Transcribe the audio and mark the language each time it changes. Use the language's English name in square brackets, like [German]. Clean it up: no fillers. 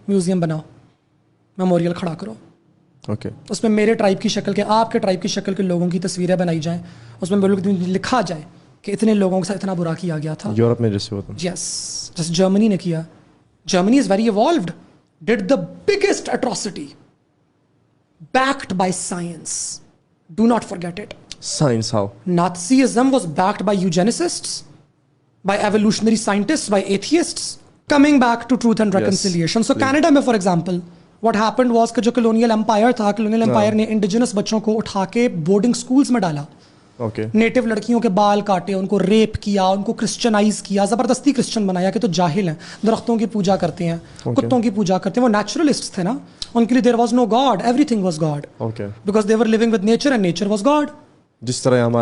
[Urdu] Museum بناؤ, memorial کھڑا کرو, اس میں میرے ٹرائب کی شکل کے, آپ کے ٹرائب کی شکل کے لوگوں کی تصویریں بنائی جائیں, اس میں لکھا جائے کہ اتنے لوگوں کے ساتھ اتنا برا کیا گیا تھا. یورپ میں جیسے ہوتا ہے, جیسے جرمنی نے کیا. [English] Germany is very evolved, did the biggest atrocity backed by science. Do not forget it. Science how? Nazism was backed by eugenicists, by evolutionary scientists, by atheists. Coming back to truth and reconciliation. So Canada میں for example, what happened was کہ جو colonial empire تھا, colonial empire نے indigenous بچوں کو اٹھا کے boarding schools میں ڈالا. [Urdu] نیٹو لڑکیوں کے بال کاٹے, ان کو ریپ کیا, ان کو کرسچنائز کیا, زبردستی کرسچن بنایا کہ تو جاہل ہیں, درختوں کی پوجا کرتے ہیں, کتوں کی پوجا کرتے ہیں. وہ نیچرلسٹ تھے نا, ان کے لیے [English] there was no God, everything was God, [Urdu] because they were living with nature and nature was God. جس طرح